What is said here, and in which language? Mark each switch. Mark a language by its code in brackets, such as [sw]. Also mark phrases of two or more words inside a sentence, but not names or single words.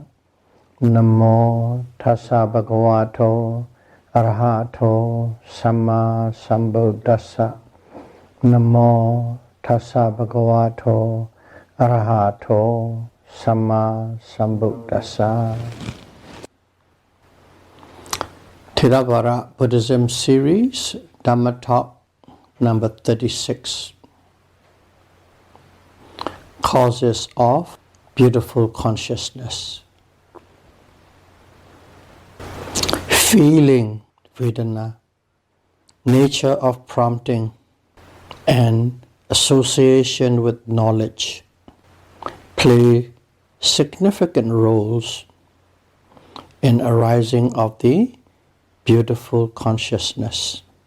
[pi] Namo tassa bhagavato arahato samma sambuddhassa. Namo tassa bhagavato arahato samma sambuddhassa. [en] Theravada Buddhism series, Dhamma talk number 36. Causes of beautiful consciousness. Feeling, Vedana, nature of prompting, and association with knowledge play significant roles in arising of the beautiful consciousness.